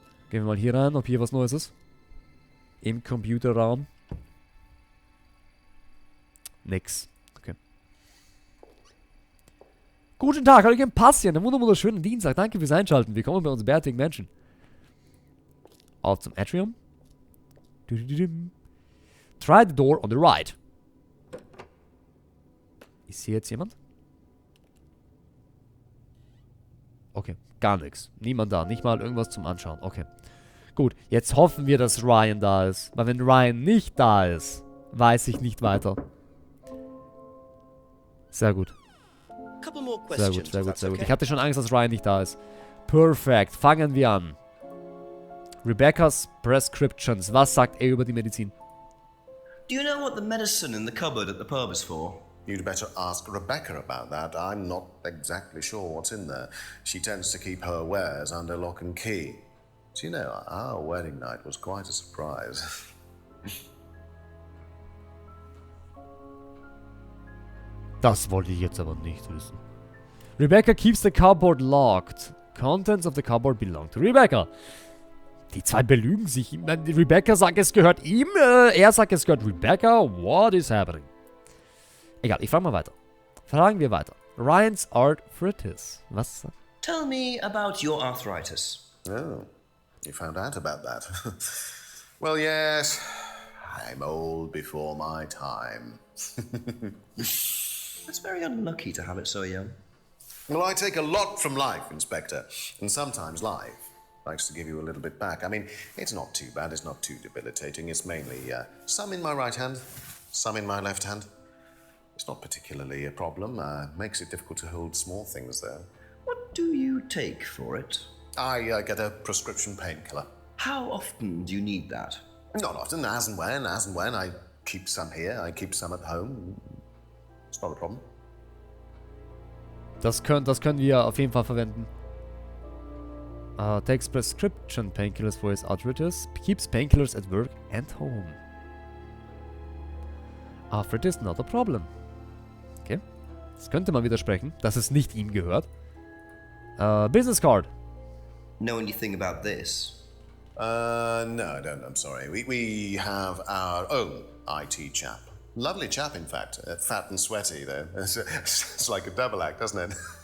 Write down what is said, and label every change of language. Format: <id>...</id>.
<de>Gehen wir mal hier rein, ob hier was Neues ist. Im Computerraum. Nix. Okay. Guten Tag, Hallöchen Passchen. Einen wunderschönen Dienstag. Danke fürs Einschalten. Willkommen bei uns bärtigen Menschen. Auf zum Atrium.</de> <en>Try the door on the right.</en> <de>Ist hier jetzt jemand? Okay, gar nichts. Niemand da. Nicht mal irgendwas zum Anschauen. Okay. Gut, jetzt hoffen wir, dass Ryan da ist. Weil wenn Ryan nicht da ist, weiß ich nicht weiter. Sehr gut. Sehr gut. Ich hatte schon Angst, dass Ryan nicht da ist. Perfekt. Fangen wir an. Rebecca's Prescriptions. Was sagt er über die Medizin?</de> <en>Do you know what the medicine in the cupboard at the pub is for? You'd better ask Rebecca about that. I'm not exactly sure what's in there. She tends to keep her wares under lock and key. Do you know, our wedding night was quite a surprise.</en> <de>Das wollte ich jetzt aber nicht wissen.</de> <en>Rebecca keeps the cupboard locked. Contents of the cupboard belong to Rebecca.</en> <de>Die zwei belügen sich. Rebecca sagt, es gehört ihm. Er sagt, es gehört Rebecca.</de> <en>What is happening?</en> <de>Egal, ich frage mal weiter. Fragen wir weiter. Ryan's Arthritis. Was?</de> <en>Tell me about your arthritis. Oh, you found out about that. Well, yes, I'm old before my time. It's very unlucky to have it so young. Well, I take a lot from life, Inspector. And sometimes life likes to give you a little bit back. I mean, it's not too bad, it's not too debilitating. It's mainly some in my right hand, some in my left hand. It's not particularly a problem. Makes it difficult to hold small things, though. What do you take for it? I get a prescription painkiller. How often do you need that? Not often, as and when. I keep some here, I keep some at home. It's not a problem.</en> <de>Das können wir auf jeden Fall verwenden.</de> <en>Takes prescription painkillers for his arthritis. Keeps painkillers at work and home. Arthritis not a problem. Okay.</en> <de>Das könnte man widersprechen, dass es nicht ihm gehört.</de> <en>Business card. Know anything about this? No, I don't. I'm sorry. We have our own IT chap. Lovely chap, in fact. Fat and sweaty, though. It's like a double act, doesn't it?</en>